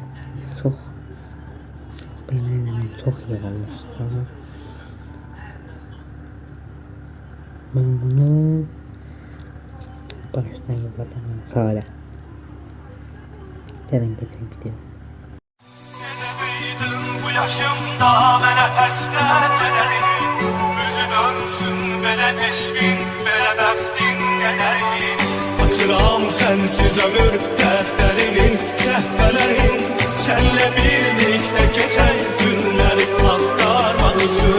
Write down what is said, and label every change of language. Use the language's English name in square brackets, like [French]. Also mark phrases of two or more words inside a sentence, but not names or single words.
[Turkish] Çok beğenmedim, çok yazılmış. Tamam. Ben bunu baştan yazacağım sonra. Gelin geçen gidiyor. [Azerbaijani] Bu yaşımda mənə həsrət edərim. Üzü dönsün belə eşqin, belə bəxtin qədərin. Açıram sənsiz ömür dəftərinin, səhvələrin. Sənlə birlikdə keçən günləri axtarmaq üçün.